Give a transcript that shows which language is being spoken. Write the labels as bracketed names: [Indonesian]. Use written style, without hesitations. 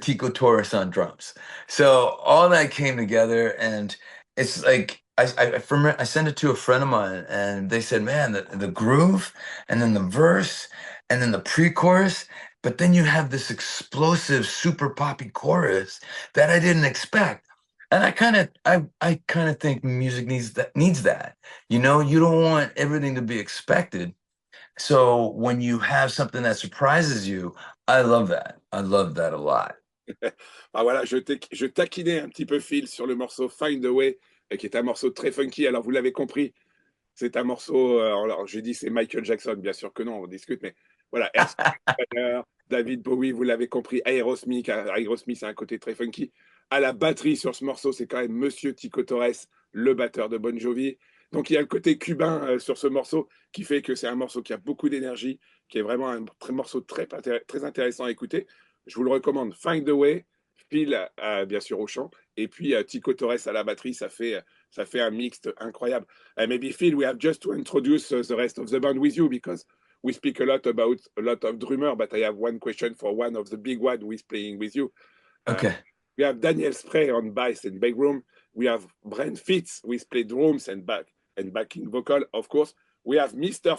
[English] Tico Torres on drums. So all that came together, and it's like I sent it to a friend of mine, and they said, "Man, the groove, and then the verse, and then the pre-chorus, but then you have this explosive, super poppy chorus that I didn't expect." And I kind of think music needs that. You don't want everything to be expected. So when you have something that surprises you, I love that. I love that a lot. [French] Ah, voilà, je taquinais un petit peu Phil sur le morceau Find a Way, qui est un morceau très funky. Alors vous l'avez compris, c'est un morceau. Alors j'ai dit c'est Michael Jackson, bien sûr que non, on discute, mais voilà. David Bowie, vous l'avez compris, Aerosmith, c'est un côté très funky. À la batterie sur ce morceau, c'est quand même Monsieur Tico Torres, le batteur de Bon Jovi. Donc il y a le côté cubain sur ce morceau qui fait que c'est un morceau qui a beaucoup d'énergie, qui est vraiment un morceau très intéressant à écouter. Je vous le recommande. Find a Way, Phil bien sûr au chant, et puis Tico Torres à la batterie, ça fait un mixte incroyable. [English] Maybe Phil, we have just to introduce the rest of the band with you because we speak a lot about a lot of drummers, but I have one question for one of the big one who is playing with you. Okay. We have Daniel Spray on bass and backroom. We have Brent Fitz with play drums and backing vocal, of course. We have Mr.